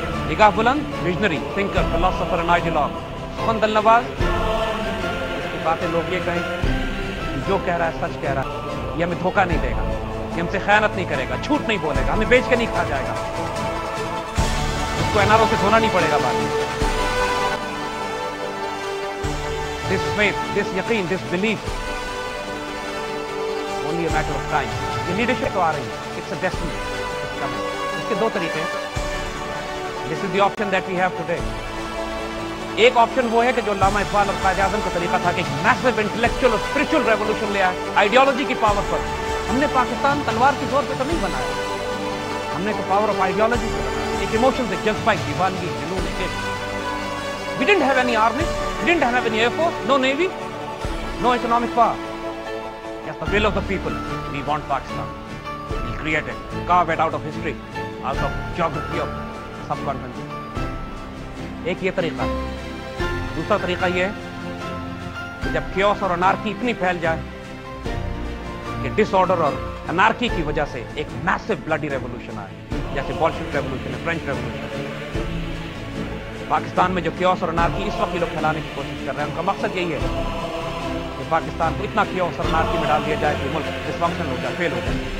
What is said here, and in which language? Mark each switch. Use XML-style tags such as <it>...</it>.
<ur>نگاہ بلند،</ur> <en>Visionary, thinker, philosopher and ideologue.</en> <ur>سخن دل نواز، اس کی باتیں لوگ یہ کہیں جو کہہ رہا ہے سچ کہہ رہا ہے، یہ ہمیں دھوکہ نہیں دے گا، یہ ہم سے خیانت نہیں کرے گا، جھوٹ نہیں بولے گا، ہمیں بیچ کے نہیں کھا جائے گا، اس کو NRO سے دھونا نہیں پڑے گا بعد میں.</ur> <en>This faith, this yaqeen, this belief, only a matter of time.</en> <ur>یہ لیڈرشپ تو آ رہی ہے.</ur> <en>It's a destiny.</en> <ur>اس کے 2 طریقے ہیں.</ur> <en>This is the option that we have today.</en> <ur>ایک آپشن وہ ہے کہ جو علامہ اقبال اور قائد اعظم کا طریقہ تھا کہ ایک میسو انٹلیکچوئل اور اسپرچل ریولوشن لے آئے آئیڈیالوجی کی پاور پر. ہم نے پاکستان تلوار کی زور پہ تو نہیں بنایا، ہم نے تو</ur> <en>power of ideology</en> <ur>سے بنایا. ایک ایموشن سے، جذبہ، دیوانگی، جنون.</ur> <en>We didn't have any army, we didn't have any air force, no navy, no economic power. Just the will of the people. We want Pakistan. We'll create it, carve it out of history, out of geography of subcontinent.</en> <ur>ایک یہ طریقہ ہے. دوسرا طریقہ یہ ہے کہ جب کیوس اور انارکی اتنی پھیل جائے کہ ڈس آرڈر اور انارکی کی وجہ سے ایک</ur> <en>massive bloody revolution</en> <ur>آئے، جیسے بولشوک ریولوشن ہے، فرینچ ریولوشن. پاکستان میں جو کیوس اور انارکی اس وقت یہ لوگ پھیلانے کی کوشش کر رہے ہیں، ان کا مقصد یہی ہے کہ پاکستان کو اتنا کیوس اور انارکی میں ڈال دیا جائے کہ ملک ڈسفنکشن ہو جائے، فیل ہو جائے.</ur>